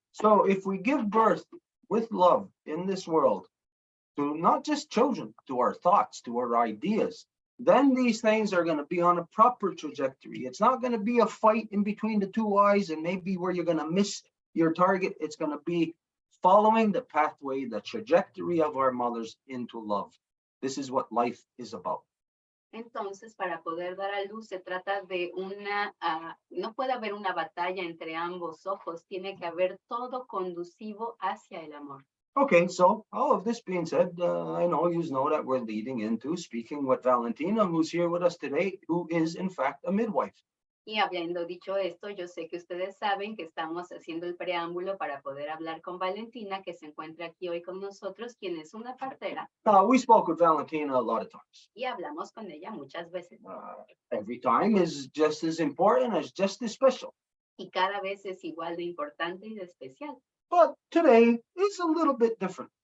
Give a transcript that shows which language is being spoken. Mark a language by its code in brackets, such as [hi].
[en] So if we give birth with love in this world, to not just children, to our thoughts, to our ideas, then these things are going to be on a proper trajectory. It's not going to be a fight in between the two eyes and maybe where you're going to miss your target. It's going to be following the pathway, the trajectory of our mothers into love. This is what life is about. [es] Entonces, para poder dar a luz, se trata de no puede haber una batalla entre ambos ojos, tiene que haber todo conducivo hacia el amor. [en] Okay, so all of this being said, I know you know that we're leading into speaking with Valentina, who's here with us today, who is in fact a midwife. [es] Y habiendo dicho esto, yo sé que ustedes saben que estamos haciendo el preámbulo para poder hablar con Valentina, que se encuentra aquí hoy con nosotros, quien es una partera, [en] We spoke with Valentina a lot of times. [es] y hablamos con ella muchas veces. [en] Every time is just as important, as just as special. [es] Y cada vez es igual de importante y de especial. [en] But today is a little bit different.